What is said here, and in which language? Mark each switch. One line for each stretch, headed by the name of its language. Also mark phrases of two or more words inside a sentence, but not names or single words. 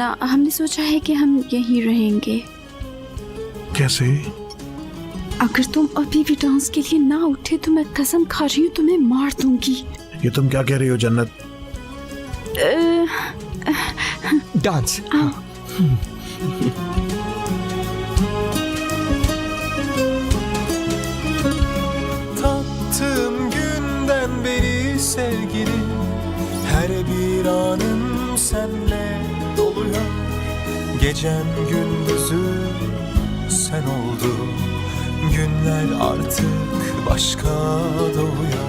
Hindi: हमने सोचा है कि हम यहीं रहेंगे। कैसे? अगर तुम अभी भी डांस के लिए ना उठे तो मैं कसम खा रही हूँ तुम्हें मार दूंगी। ये तुम क्या कह रही हो जन्नत? डांस।
Turkish: Tattığım günden beri sevgili, her bir anım senle doluyor. Gecem gündüzüm sen oldu, günler artık başka doğuyor.